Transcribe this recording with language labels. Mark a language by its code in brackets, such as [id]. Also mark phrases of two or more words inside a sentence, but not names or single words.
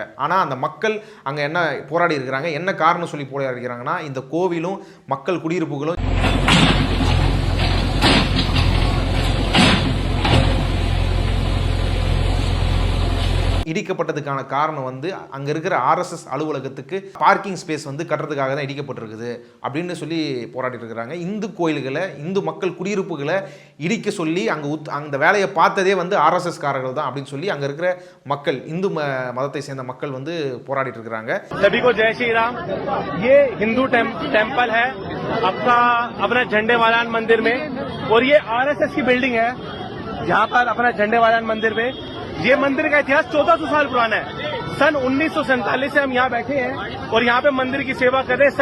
[ta] ஆனால் அந்த மக்கள் அங்கே என்ன போராடி இருக்கிறாங்க, என்ன காரணம் சொல்லி போராடி இருக்கிறாங்கன்னா, இந்த கோவிலும் மக்கள் குடியிருப்புகளும் இடிக்கப்பட்டதுக்கான காரணம் வந்து அங்கே இருக்கிற ஆர்எஸ்எஸ் அலுவலகத்துக்கு [en] parking space [ta] வந்து கட்டுறதுக்காக தான் இடிக்கப்பட்டிருக்குது அப்படின்னு சொல்லி போராடிட்டு இருக்கிறாங்க. இந்து கோயில்களை, இந்து மக்கள் குடியிருப்புகளை இடிக்க சொல்லி அந்த வேலையை பார்த்ததே வந்து ஆர்எஸ்எஸ் காரர்கள் தான் அப்படின்னு சொல்லி அங்கே இருக்கிற மக்கள், இந்து மதத்தை சேர்ந்த மக்கள் வந்து போராடிட்டு இருக்கிறாங்க. [hi] सभी को जय श्री राम। ये हिंदू टेम्पल है आपका अपना झंडेवालान मंदिर में, और ये आरएसएस की बिल्डिंग है यहाँ पर अपना झंडेवालान मंदिर में। ये मंदिर का इतिहास 1400 साल पुराना है। सन 1947 से हम यहाँ बैठे हैं और यहाँ पे मंदिर की सेवा कर रहे हैं।